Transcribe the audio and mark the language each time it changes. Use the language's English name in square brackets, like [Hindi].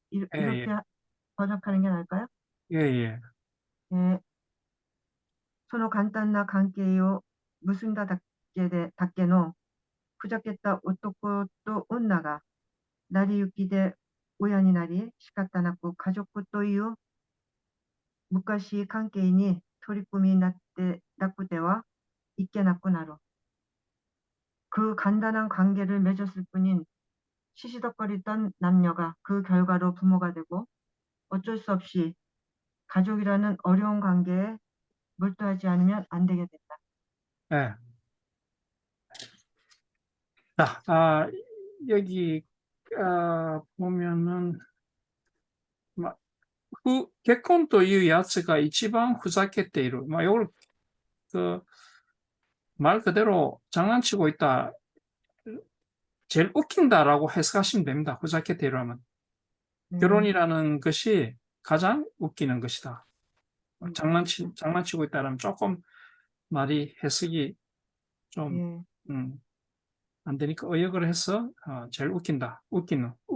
[Korean] 이렇게 번역하는 게 나을까요? 예. 예. [Japanese] その簡単な関係を結んだだけのふざけた男と女が成り行きで親になり仕方なく家族という昔関係に取り組みになってなくてはいけなくなる。 [Korean] 그 간단한 관계를 맺었을 뿐인 시시덕거리던 남녀가 그 결과로 부모가 되고 어쩔 수 없이 가족이라는 어려운 관계에 몰두하지 않으면 안 되게 된다. 네. 자, 여기 보면은 [Japanese] 結婚というやつが一番ふざけている. [Korean] 이걸 말 그대로 장난치고 있다. 제일 웃긴다라고 해석하시면 됩니다. 후자케테이로 하면. 결혼이라는 것이 가장 웃기는 것이다. 장난치고 있다라면 조금 말이 해석이 좀 안 되니까 의역을 해서 제일 웃긴다. 웃기는.